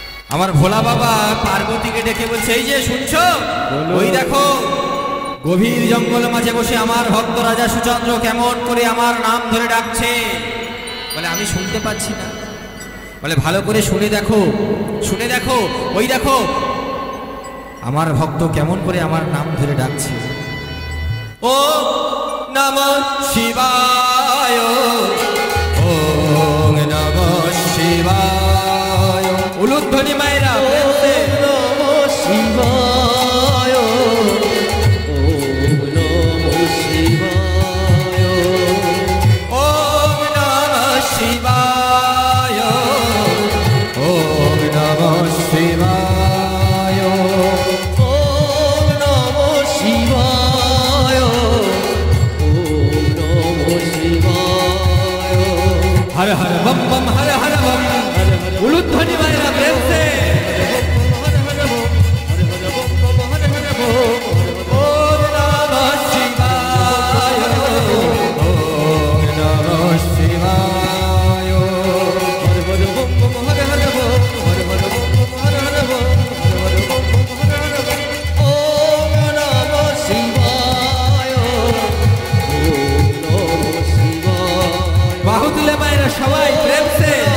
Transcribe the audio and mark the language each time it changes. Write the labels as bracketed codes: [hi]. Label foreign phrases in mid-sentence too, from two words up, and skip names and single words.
[bn] আমার ভোলা বাবা পার্বতীকে ডেকে বলছে, এই যে শুনছো, ওই দেখো গভীর জঙ্গল মাঝে বসে আমার ভক্ত রাজা সুচন্দ্র কেমন করে আমার নাম ধরে ডাকছে। বলে আমি শুনতে পাচ্ছি না। বলে ভালো করে শুনে দেখো, শুনে দেখো, ওই দেখো আমার ভক্ত কেমন করে আমার নাম ধরে ডাকছে। [sa] ও নমঃ শিবায়, ওম নমঃ শিবায়। [bn] উলুধ্বনি মায়েরা, [sa] নমঃ শিবায়, ওম নমঃ শিবায়, ওম নমঃ শিবায়, ওম নমঃ শিবায়, ওম নমঃ শিবায়, ওম নমঃ শিবায়। [hi] हर हर बम बम, हर हर बम। [bn] উলুধ্বনি মায়েরা [hi] प्रेम से। [sa] ওম নমঃ শিবায়, ওম নমঃ শিবায়। [bn] বাহু তুলে মায়েরা সবাই [hi] प्रेम से।